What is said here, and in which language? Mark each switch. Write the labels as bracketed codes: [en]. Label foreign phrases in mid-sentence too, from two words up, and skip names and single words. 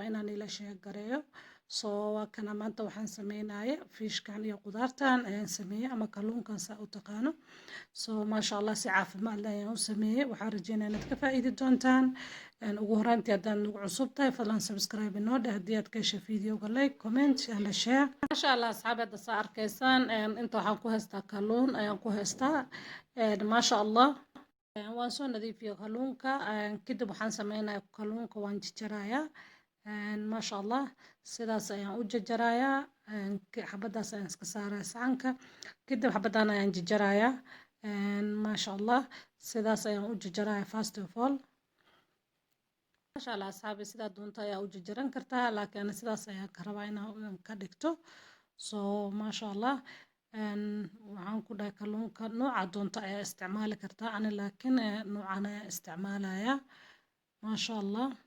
[so] inaan ila sheegareeyo soo waa kana maanta waxaan sameynaya fiishkan iyo qudaartan ayaan sameeyay ama kalluunkan saa u taqaano soo [ar] ما شاء الله [so] si caafimaad leh ayaan u sameeyay waxaan rajeynaa inaad ka faa'iidi doontaan ugu horaantii haddaan nagu cusub tahay fadlan subscribe inoo dheh haddii aad ka heshay videoga [en] like comment and share [ar] ما شاء الله [so] asxaabi hadda saa arkaysaan inta waxaan ku haystaa kalluun ayaan ku haystaa [ar] ما شاء الله [so] waan soo nadiifiyay kalluunka kadib waxaan sameynayaa kalluunka waan jajarayaa [ar] ما شاء الله [so] sidaas ayaan u jajarayaa xabadaas ayaan iska saaraya saxanka kadib xabadan ayaan jajarayaa maasha allah sidaas ayaan u jajarayaa [en] first of all [ar] ما شاء الله [so] asxaabi sidaa doonta ayaa u jajaran kartaa laakiin sidaas ayaan ka rabaa inaan ka dhigto soo [ar] ما شاء الله [so] waxaan ku dhahay kalluunka nooca doonta ayaa isticmaali kartaa ani laakiin noocan ayaa isticmaalaya [ar] ما شاء الله